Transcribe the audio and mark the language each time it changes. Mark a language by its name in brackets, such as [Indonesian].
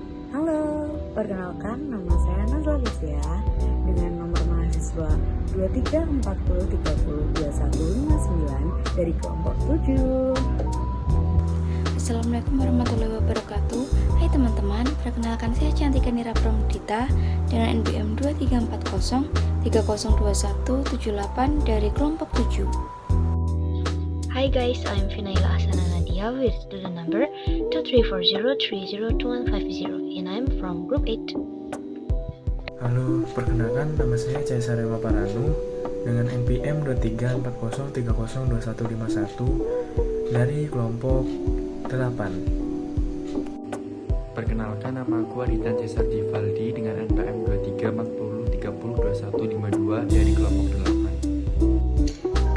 [Indonesian] Halo, perkenalkan nama saya Nazla Lucia dengan nomor mahasiswa 2340302159 dari kelompok 7. [Arabic] Assalamualaikum warahmatullahi wabarakatuh. [Indonesian] Hai teman-teman, perkenalkan saya Cantika Nira Pramudita dengan NPM 2340302178 dari kelompok 7. [English] Hi guys, I'm Finaila Asana Nadia with student number 23403022150 and I'm from group 8. [Indonesian] Halo, perkenalkan nama saya Caesar Paranu dengan NPM 2340302151 dari kelompok 8. Perkenalkan, nama aku Aritan Cesar Givaldi dengan NPM 2340302152 dari kelompok 8.